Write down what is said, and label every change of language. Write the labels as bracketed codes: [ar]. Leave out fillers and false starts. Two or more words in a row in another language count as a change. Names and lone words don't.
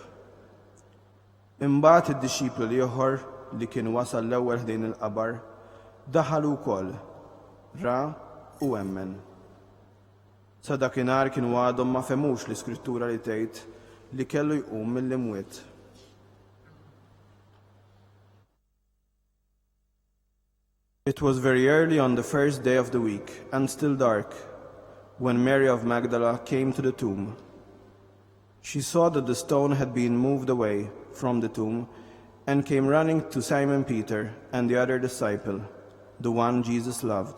[mt] Imbagħad id-dixxiplu ieħor li kien wasal l-ewwel ħdejn il-qabar daħal ukoll, ra u emmen. Sa dakinhar kienu għadhom ma femux l-Iskrittura li tgħid li kellu jqum mill-imwiet. [en] It was very early on the first day of the week, and still dark, when Mary of Magdala came to the tomb. She saw that the stone had been moved away from the tomb, and came running to Simon Peter and the other disciple, the one Jesus loved.